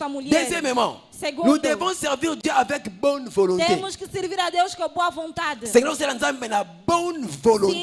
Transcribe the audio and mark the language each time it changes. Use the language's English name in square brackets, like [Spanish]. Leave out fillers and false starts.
[French] Deuxièmement, nous devons servir Dieu avec bonne volonté. [Portuguese] Temos que servir a Deus com boa vontade. [French] Seigneur, c'est nzambe na bonne volonté.